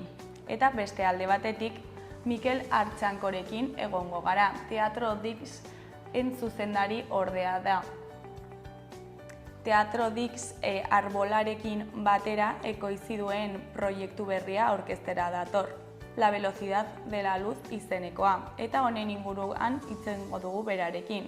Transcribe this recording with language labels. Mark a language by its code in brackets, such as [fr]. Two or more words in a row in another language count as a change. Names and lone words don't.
[eu] Eta beste alde batetik, Mikel Artxankorekin egongo gara, Teatro Dix zuzendari ordea da. Teatro Dix arbolarekin batera ekoitzi duen proiektu berria aurkeztera dator, La velocidad de la luz izenekoa, eta honen inguruan hitzengo dugu berarekin.